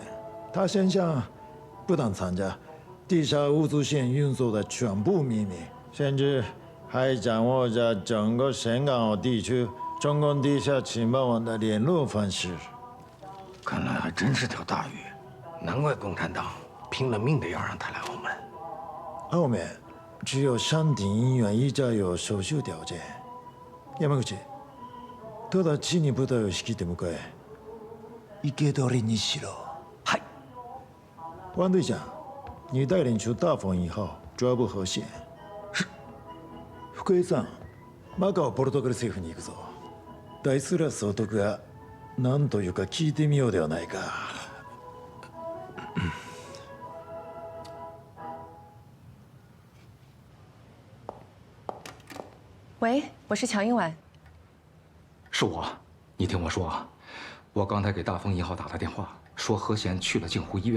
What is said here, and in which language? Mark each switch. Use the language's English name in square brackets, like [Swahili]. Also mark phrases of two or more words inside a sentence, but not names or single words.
[Chinese] 他现下不但参加地下物资线运作的全部秘密，甚至还掌握着整个深港澳地区中共地下情报网的联络方式。看来还真是条大鱼，难怪共产党拼了命的要让他来澳门。澳门只有山顶医院一家有手术条件。 [Japanese] 山口、ただちに部隊を引きて迎え、生け捕りにしろ。嗨， [Chinese] 王队长，你带领出大风1号抓捕河线。是。 [Japanese] 福江さん、マカオポルトガル政府に行くぞ。大スラ総督が何というか聞いてみようではないか。 [Chinese] 喂，我是乔英婉。是我，你听我说啊，我刚才给大丰1号打了电话，说何贤去了镜湖医院。